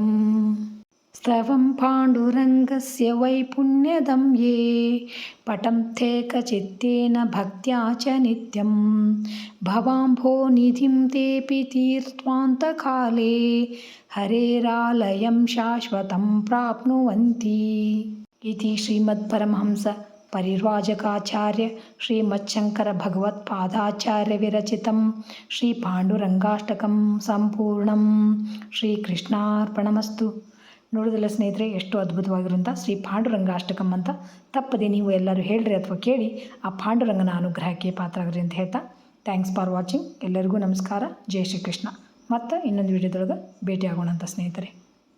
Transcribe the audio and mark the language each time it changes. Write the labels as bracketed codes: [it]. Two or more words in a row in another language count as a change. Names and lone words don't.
[sa] स्तवं पाण्डुरङ्गस्य वैपुण्यदं ये पठन्त्येकचित्तेन भक्त्या च नित्यं भवाम्भोनिधिं तेऽपि तीर्त्वान्तकाले हरेरालयं शाश्वतं प्राप्नुवन्ति. इति श्रीमद्परमहंस परिव्राजकाचार्य श्रीमच्छङ्कर भगवत्पादाचार्य विरचितं श्री पाण्डुरङ्गाष्टकं ಸಂಪೂರ್ಣಂ. ಶ್ರೀಕೃಷ್ಣಾರ್ಪಣಮಸ್ತು. [kn] ನೋಡಿದಲ್ಲ ಸ್ನೇಹಿತರೆ, ಎಷ್ಟು ಅದ್ಭುತವಾಗಿರುವಂಥ ಶ್ರೀ ಪಾಂಡುರಂಗ ಅಷ್ಟಕಂ ಅಂತ ತಪ್ಪದೆ ನೀವು ಎಲ್ಲರೂ ಹೇಳ್ರಿ ಅಥವಾ ಕೇಳಿ ಆ ಪಾಂಡುರಂಗನ ಅನುಗ್ರಹಕ್ಕೆ ಪಾತ್ರರಾಗ್ರಿ ಅಂತ ಹೇಳ್ತಾ, [en] thanks for watching. [kn] ಎಲ್ಲರಿಗೂ ನಮಸ್ಕಾರ. ಜೈ ಶ್ರೀಕೃಷ್ಣ. ಮತ್ತು ಇನ್ನೊಂದು ವಿಡಿಯೋದೊಳಗೆ ಭೇಟಿ ಆಗೋಣ ಅಂತ ಸ್ನೇಹಿತರೆ.